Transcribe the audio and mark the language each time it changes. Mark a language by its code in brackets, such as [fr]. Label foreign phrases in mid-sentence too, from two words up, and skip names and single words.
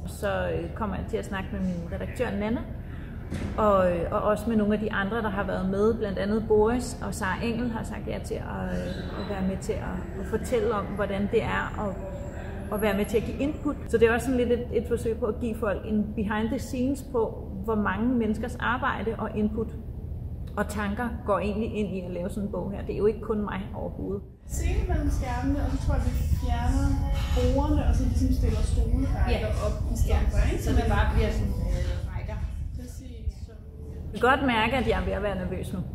[da] Så kommer jeg til at snakke med min redaktør Nanna, og også med nogle af de andre, der har været med, blandt andet Boris og Sara Engel har sagt ja til at være med til at fortælle om, hvordan det er at være med til at give input. Så det er også sådan lidt et forsøg på at give folk en [en] behind the scenes [da] på, hvor mange menneskers arbejde og input og tanker går egentlig ind i at lave sådan en bog her. Det er jo ikke kun mig overhovedet. Scenen mellem skærmene, og så tror jeg, vi fjerner bordene, og så ligesom stiller stolerækker op i stedet for, ikke? Så det bare bliver sådan rækker. Jeg kan godt mærke, at jeg er ved at være nervøs nu.